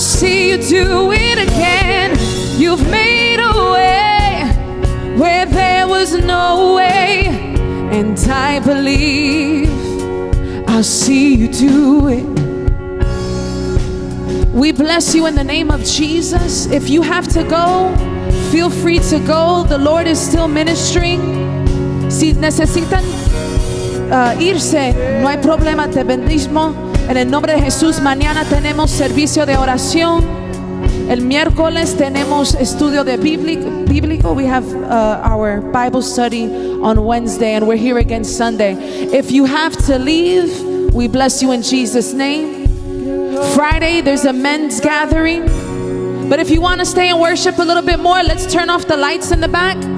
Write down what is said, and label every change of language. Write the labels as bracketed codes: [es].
[en] I'll see you do it again. You've made a way where there was no way, and I believe I'll see you do it. We bless you in the name of Jesus. If you have to go, feel free to go. The Lord is still ministering. [es] Si necesitan irse, no hay problema, te bendismo. En el nombre de Jesús, mañana tenemos servicio de oración. El miércoles tenemos estudio de bíblico. [en] We have our Bible study on Wednesday, and we're here again Sunday. If you have to leave, we bless you in Jesus' name. Friday, there's a men's gathering. But if you want to stay and worship a little bit more, let's turn off the lights in the back.